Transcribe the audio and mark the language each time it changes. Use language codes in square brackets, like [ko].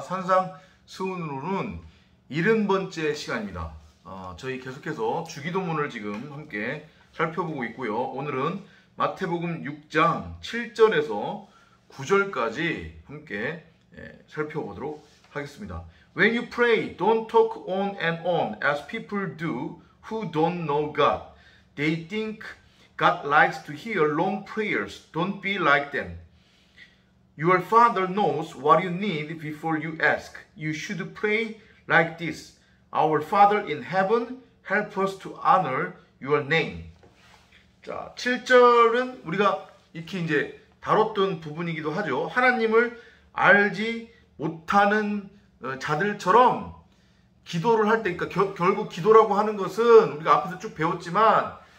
[ko] 산상 수훈으로는 70번째 시간입니다. 저희 계속해서 주기도문을 지금 함께 살펴보고 있고요. 오늘은 마태복음 6장 7절에서 9절까지 함께 살펴보도록 하겠습니다. [en] When you pray, don't talk on and on as people do who don't know God. They think God likes to hear long prayers. Don't be like them. Your Father knows what you need before you ask. You should pray like this. Our Father in heaven, help us to honor your name. [ko] 자, 7절은 우리가 이렇게 이제 다뤘던 부분이기도 하죠. 하나님을 알지 못하는 자들처럼 기도를 할 때, 그러니까 결국 기도라고 하는 것은 우리가 앞에서 쭉 배웠지만